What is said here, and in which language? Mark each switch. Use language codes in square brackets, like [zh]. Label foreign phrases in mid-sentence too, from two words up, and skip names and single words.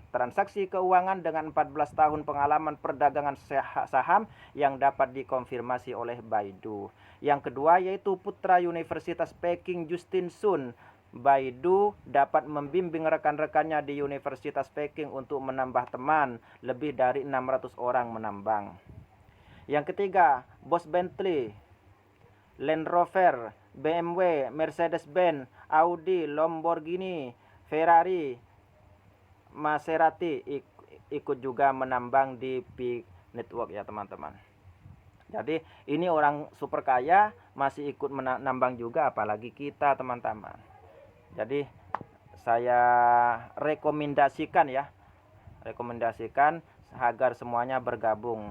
[id] Transaksi keuangan dengan 14 tahun pengalaman perdagangan saham yang dapat dikonfirmasi oleh Baidu. Yang kedua yaitu putra Universitas Peking Justin Sun. Baidu dapat membimbing rekan-rekannya di Universitas Peking untuk menambah teman. Lebih dari 600 orang menambang. Yang ketiga, bos Bentley, Land Rover, BMW, Mercedes-Benz, Audi, Lamborghini, Ferrari, Maserati ikut juga menambang di P-Network ya, teman-teman. Jadi ini orang super kaya masih ikut menambang juga, apalagi kita, teman-teman. Jadi saya rekomendasikan agar semuanya bergabung.